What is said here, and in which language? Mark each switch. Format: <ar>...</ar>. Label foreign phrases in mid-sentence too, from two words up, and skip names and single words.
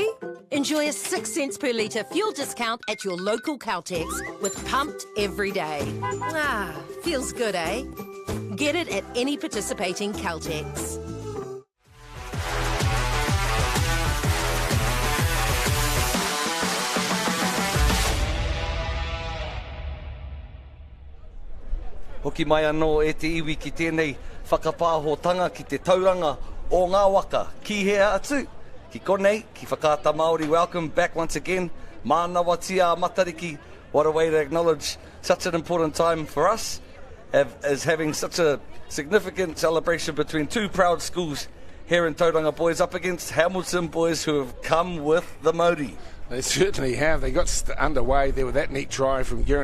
<en>Enjoy a 6 cents per litre fuel discount at your local Caltex with Pumped every day. Ah, feels good, eh? Get it at any participating Caltex.</en> <mi>Hoki mai anō e te iwi ki tēnei whakapāhotanga ki te tauranga o ngā waka. Ki hea atu, ki konei, ki whakata Māori.</mi> <en>Welcome back once again.</en> <mi>Mānawa tia matariki.</mi> <en>What a way to acknowledge such an important time for us as having such a significant celebration between two proud schools here in Tauranga boys up against Hamilton boys who have come with the Māori. They certainly have. They got underway there with that neat try from Guerin.</en>